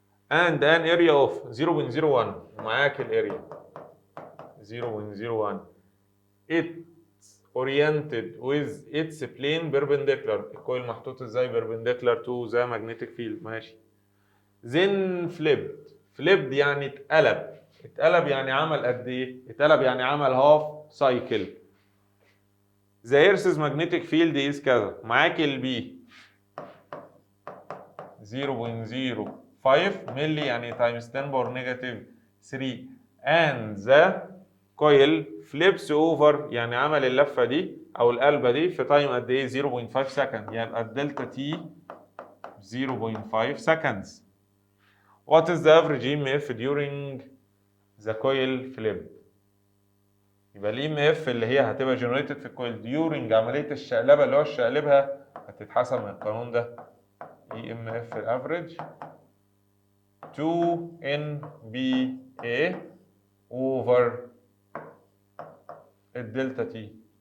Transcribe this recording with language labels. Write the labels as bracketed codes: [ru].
[en] And an area of 0.01. [ar] ومعاك الاريا 0.01. [en] It's oriented with its plane perpendicular. [ar] الكويل محطوط ازاي [en] perpendicular to the magnetic field. [ar] ماشي. then flipped يعني اتقلب يعني عمل قد ايه؟ اتقلب يعني عمل هاف سايكل. [en] the earth's magnetic field is كذا. [ar] معاك البي 0.05 ملي يعني times 10 باور نيجاتيف 3 [en] and the coil flips over [ar] يعني عمل اللفه دي او القلبه دي في تايم قد ايه؟ 0.5 سكند. يبقى الدلتا تي 0.5 seconds. [en] What is the average EMF during the coil flip؟ [ar] يبقى ال EMF اللي هي هتبقى generated في الكويل during عملية الشقلبة اللي هو الشقلبها هتتحسب من القانون ده. [en] EMF average 2NBA over الدلتا T.